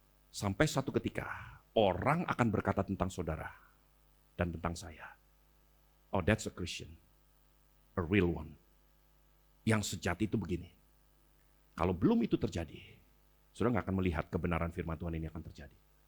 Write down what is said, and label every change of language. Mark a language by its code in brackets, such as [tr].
[id] Sampai satu ketika, orang akan berkata tentang saudara dan tentang saya. [en] Oh, that's a Christian, a real one. [id] Yang sejati itu begini. Kalau belum itu terjadi, saudara nggak akan melihat kebenaran firman Tuhan ini akan terjadi.